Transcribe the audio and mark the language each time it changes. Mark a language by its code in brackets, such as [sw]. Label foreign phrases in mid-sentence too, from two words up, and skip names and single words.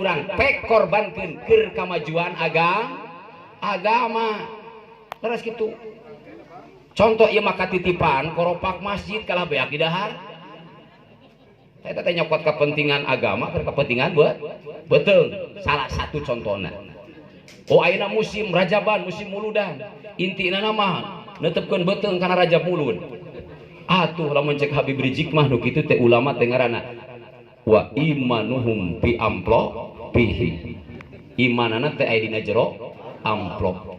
[su] urang pek korbankeun keur kamajuan agama terus gitu. Contoh ieu mah katitipan koropak masjid kalah beak di dahar. Eta teh nyokot kepentingan agama keur kepentingan buat betul. Salah satu contohna. Oh ayeuna musim Rajaban, musim muludan. Intina nama netepkeun beuteung kana Rajab mulud. Atuh lamun cek Habib Rizik mah nu kitu teh ulama teh ngaranna [ar] wa imanuhum fi amplop fihi. [su] Imanana teh aya dina jero amplop.